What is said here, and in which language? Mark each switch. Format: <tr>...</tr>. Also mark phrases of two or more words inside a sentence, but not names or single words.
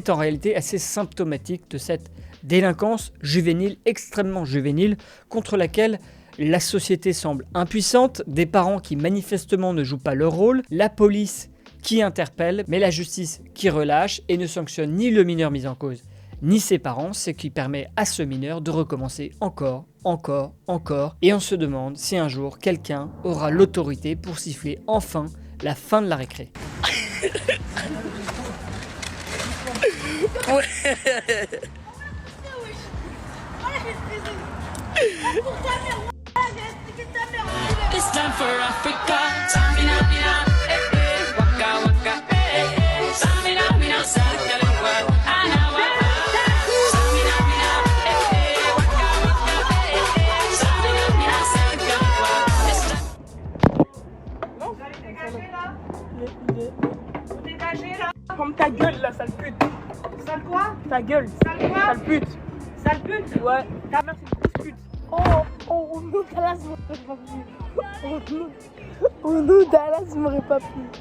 <fr>en réalité assez symptomatique de cette délinquance juvénile, extrêmement juvénile, contre laquelle la société semble impuissante, des parents qui manifestement ne jouent pas leur rôle, la police qui interpelle, mais la justice qui relâche et ne sanctionne ni le mineur mis en cause, ni ses parents, ce qui permet à ce mineur de recommencer encore, et on se demande si un jour quelqu'un aura l'autorité pour siffler enfin la fin de la récré.</fr> <en>It's time for Africa. Samina, mina, waka waka, samina, mina, sakalewa, anawa. Samina, mina, waka waka, samina, mina, sakalewa.</en> <fr>Ferme ta gueule là, sale pute. Sale quoi? Ta gueule. Sale quoi? Sale pute. Sale pute? Ouais. Ta mère c'est une grosse pute. Oh non, Dallas m'aurait pas plu. Oh non, Dallas m'aurait pas plu.</fr>